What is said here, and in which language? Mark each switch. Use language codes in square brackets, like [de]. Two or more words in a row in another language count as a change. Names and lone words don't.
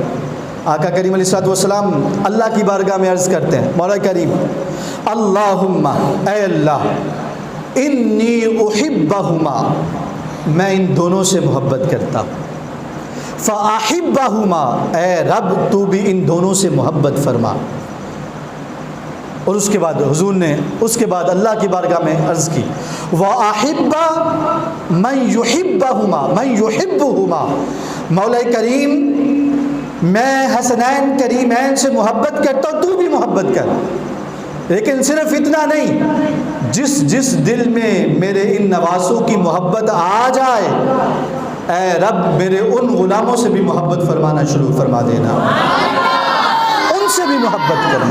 [ur] آقا کریم [ar] علیہ الصلوۃ والسلام [ur] اللہ کی بارگاہ میں عرض کرتے ہیں، مولا کریم اللہم، اے اللہ، [ar] انی احبہما، [ur] میں ان دونوں سے محبت کرتا ہوں، فاحبہما، اے رب تو بھی ان دونوں سے محبت فرما۔ اور اس کے بعد حضور نے اس کے بعد اللہ کی بارگاہ میں عرض کی وَأَحِبَّ [ar] مَنْ يُحِبَّهُمَا مَنْ يُحِبُّهُمَا، [ur] مولا کریم میں حسنین کریمین سے محبت کرتا ہوں، تو بھی محبت کر، لیکن صرف اتنا نہیں، جس دل میں میرے ان نواسوں کی محبت آ جائے، اے رب میرے ان غلاموں سے بھی محبت فرمانا شروع فرما دینا، ان سے بھی محبت کرنا۔